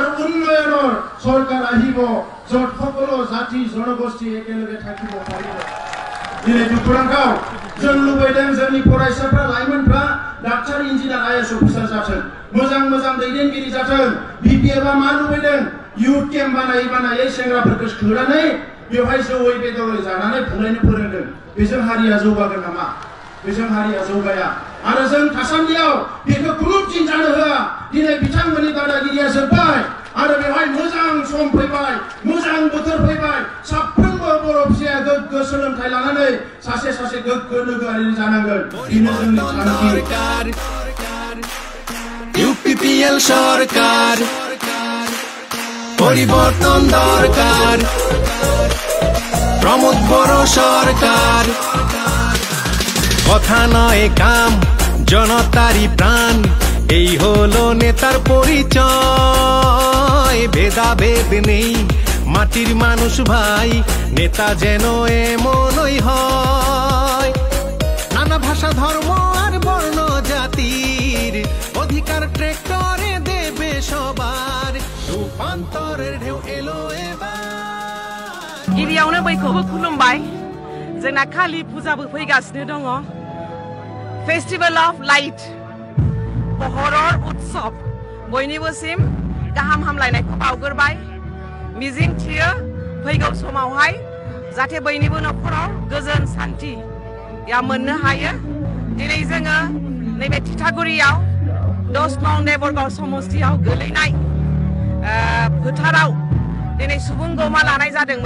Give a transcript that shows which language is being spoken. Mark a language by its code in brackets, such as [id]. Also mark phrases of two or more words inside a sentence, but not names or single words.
[as] উন্নয়নৰ চৰকাৰ আহিব য'ত সকলো জাতি জনগোষ্ঠী একেলগে থাকিব পাৰিব [brx] दिनै दुखुनांथाव जों लुबैदों जोंनि फरायसाफ्रा लाइमोनफ्रा [en] doctor engineer IAS [brx] अफिसार जाथों मोजां मोजां दैदेनगिरि जाथों बिपिएफआ मा लुबैदों [en] youth camp [brx] बानायै सेंग्राफोरखौ सोनानै बेवहाय जौयै बेदरै जानानै फरायनो फोरोंदों बेजों हारिया जौगागोन नामा बेजों हारिया जौगाया आरो जों थासान्दियाव बेखौ खुनु दिन जानो होआ दिनै बिथांमोननि दादागिरिया जोब्बाय आरो बेवहाय मोजां सम फैबाय मोजां बोथोर फैबाय साफ्रोमबो बर' फिसाया गोग्गो सोलोंथाइ लानानै सासे सासे गोग्गो नोगोरारि जानांगोन बेनो जोंनि थांखि [bn] ইউপিপিএল সরকার পরিবর্তন দরকার প্রমোদ বড়ো সরকার কথা নয় কাম জনতারই প্রাণ এই হলো নেতার পরিচয় ভেদাভেদ নেই মাটির মানুষ ভাই নেতা যেন এমনই হয় নানা ভাষা ধর্ম আর বর্ণ জাতির অধিকার ট্রেক্টরে দেবে সবার রূপান্তরের ঢেউ এলো এবার [brx] गिबियावनो बयखौबो खुलुमबाय जोंना कालि फुजाबो फैगासिनो दङ [en] festival of light [brx] हरर उत्सव बयनिबोसिम गाहाम हामलायनायखौ बावगोरबाय मिजिं थियो फैगौ समावहाय जाहाथे बयनिबो नखराव गोजोन शान्ति या मोननो हायो दिनै जोङो नैबे थिथागुरियाव 10 नं देबरगाव समस्तियाव गोलैनाय फोथाराव दिनै सुबुं गौमा लानाय जादोंमोन